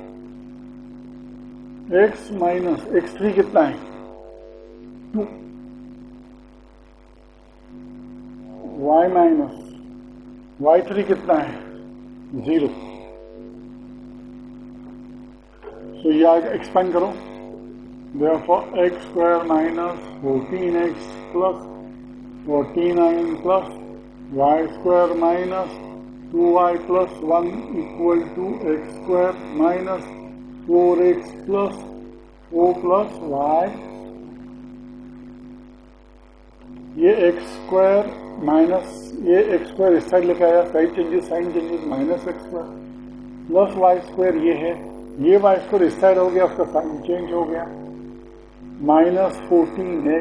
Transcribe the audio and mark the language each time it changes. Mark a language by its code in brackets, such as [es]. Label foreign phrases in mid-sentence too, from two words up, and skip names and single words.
[en] x minus x3 [hi] कितना है 2. [en] y minus y3 [hi] कितना है 0. तो यह एक्सपेंड करो. [en] Therefore x square minus 14x plus 49 plus y square minus 2y plus 1 equal to x square minus 4x plus 4 plus y. [hi] ये [en] x square minus [hi] ये [en] x square [hi] इस साइड लेके आया. [en] side changes sign changes minus x square plus y square [hi] ये है. ये [en] y square [hi] इस साइड हो गया, उसका [en] sign change [hi] हो गया. [en] माइनस 14x.